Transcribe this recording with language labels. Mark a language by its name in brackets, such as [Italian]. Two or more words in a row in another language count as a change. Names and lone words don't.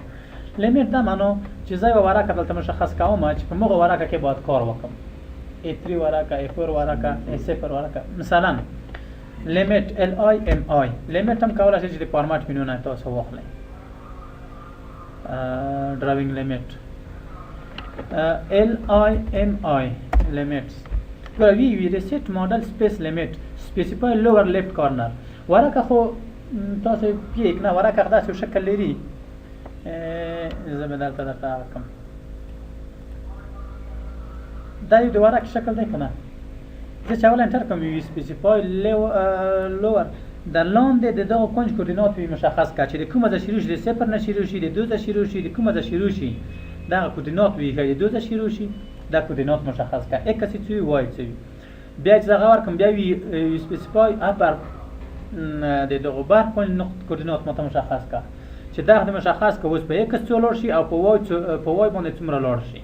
[Pashto] لیمیټ دا معنی چې زه یو ورقه دلته مشخص کوم چې په موږ ورقه کې باید کار وکم اتری ورقه افور ورقه صفر ورقه مثلا [English] limit L I M I limit [Pashto] هم کولای شي چې د [English] format menu [Pashto] نه تاسو واخلئ [English] drawing limit L I M I limits we reset model space limit specify lower left corner. [Pashto] ورقه خو تاسو پیک نه ورقه داسې شکل لري زه به دلته درته کوم دا یو د ورقه شکل دی که نه. زه چې اول انټر کوم وي [English] specify lower [Pashto] د لاندې د دغه کونج کوردینات وي مشخص کړه چې د کومه ځای شروع شي د صفر نه شروع شي د 2 ځای شروع شي د کومه ځای شروع شي دغه کوردینات وي که د 2 ځای شروع شي دا کوردینات مشخص کړه ایکس څه وي وای څه وي. بیا چې دغه ورکړم بیا وي [English] specify upper [Pashto] د دغه بر کوردینات ماته مشخص کړه چې دغه مشخص کړه اوس په ایکس څو لوړ شي او په وای باندې څومره لوړ شي.